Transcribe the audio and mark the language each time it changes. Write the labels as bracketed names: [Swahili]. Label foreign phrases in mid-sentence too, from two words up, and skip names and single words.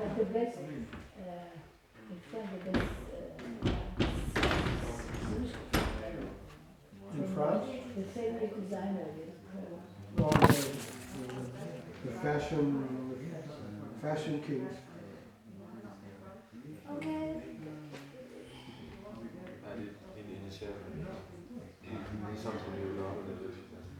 [English] best, In France? the favorite designer is All the fashion kings. Okay. [Danish] Er det en initial? Det er sådan, som vi vil gøre det lidt.